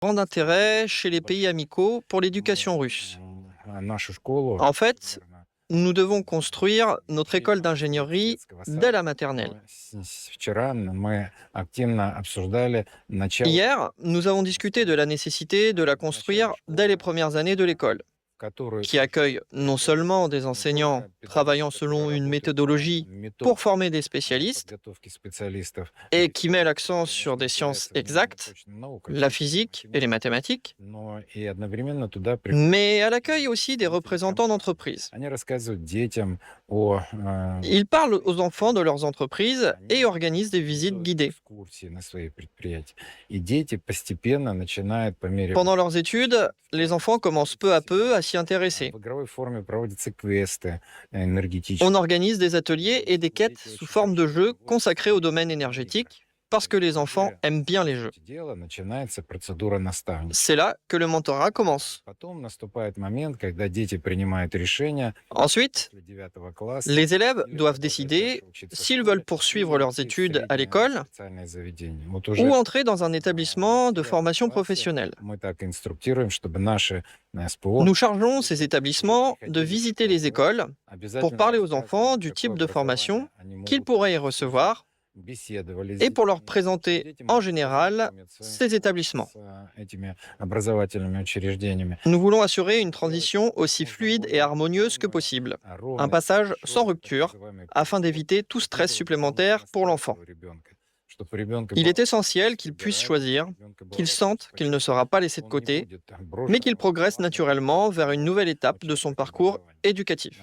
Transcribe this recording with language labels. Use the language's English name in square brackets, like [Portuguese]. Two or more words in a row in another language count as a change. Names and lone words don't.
[French] Grand intérêt chez les pays amicaux pour l'éducation russe. [Russian] Нашу школу, [French] En fait, [Russian] наверно, [French] nous devons construire notre école d'ingénierie [Russian] детского [French] dès [Russian] сада. [French] la maternelle. [Russian] Вчера мы активно обсуждали начало, [French] Hier, nous avons discuté de la nécessité de la construire dès les premières années de l'école, [Russian] которую [French] qui accueille non seulement des enseignants travaillant selon une méthodologie pour former des spécialistes [Russian] подготовки специалистов, [French] et qui met l'accent sur des sciences exactes, la physique et les mathématiques, [Russian] но и одновременно туда [French] mais elle accueille aussi des représentants d'entreprises. [Russian] они рассказывают детям о [French] Ils parlent aux enfants de leurs entreprises et organisent des visites guidées. [Russian] экскурсии на свои предприятия. И дети постепенно начинают по мере [French] Pendant leurs études, les enfants commencent peu à peu à s'y intéresser. [Russian] в игровой форме проводятся квесты энергетические. [French] On organise des ateliers et des quêtes sous forme de jeux consacrés au domaine énergétique parce que les enfants aiment bien les jeux. [Russian] Дело начинается процедура наставника. [French] C'est là que le mentorat commence. [Russian] Потом наступает момент, когда дети принимают решение [French] Ensuite, [Russian] после 9 класса [French] les élèves [Russian] или [French] doivent [Russian] продолжать [French] décider [Russian] дальше учиться в [French] s'ils [Russian] школе, [French] veulent poursuivre [Russian] или [French] leurs [Russian] идти в [French] études à [Russian] среднее [French] l'école [Russian] специальное заведение. Вот уже [French] ou entrer dans un établissement de [Russian] в 9 [French] formation [Russian] классе [French] professionnelle. [Russian] мы так инструктируем, чтобы наши СПО [French] Nous chargeons ces établissements de visiter les écoles pour [Russian] обязательно [French] parler aux [Russian] рассказывали, [French] enfants du [Russian] какое [French] type de formation [Russian] образование они [French] qu'ils [Russian] могут [French] pourraient y [Russian] получить, [French] recevoir [Russian] беседовали с [French] et pour leur [Russian] детьми, [French] présenter [Russian] дети [French] en [Russian] могут [French] général [Russian] познакомиться [French] ces établissements. [Russian] с этими образовательными учреждениями. [French] Nous voulons assurer une transition aussi fluide et harmonieuse que possible, un passage sans rupture, afin d'éviter tout stress supplémentaire pour l'enfant. Il est essentiel qu'il puisse choisir, qu'il sente qu'il ne sera pas laissé de côté, mais qu'il progresse naturellement vers une nouvelle étape de son parcours éducatif.